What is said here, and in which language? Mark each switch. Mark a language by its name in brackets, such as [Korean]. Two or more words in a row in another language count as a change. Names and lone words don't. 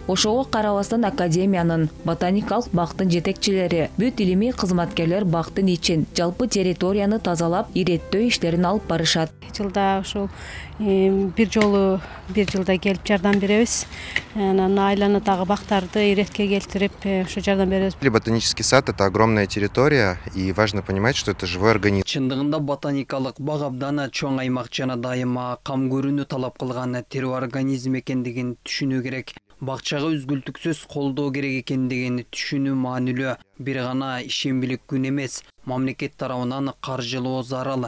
[Kyrgyz] Ошого карабастан академиянын ботаникалык бактын жетекчилери, бүт илимий кызматкерлер бактын ичин, жалпы территорияны тазалап, иреттөө иштерин алып барышат. Жылда ушул бир жылда келип жардам беребиз. Анан айланадагы бактарды иретке келтирип, ушу жардам беребиз. [Russian] Ботанический сад — это огромная территория, и важно понимать, что это живой организм. [Kyrgyz] Чындыгында ботаникалык бак абдан чоң аймак жана дайыма кам көрүүнү талап кылган тирүү организм экендигин түшүнүү керек. Бакчага үзгүлтүксүз колдоо керек экендигин түшүнүү маанилүү. Бир гана ишембилик күн эмес, мамлекет тарабынан каржылоо зарыл.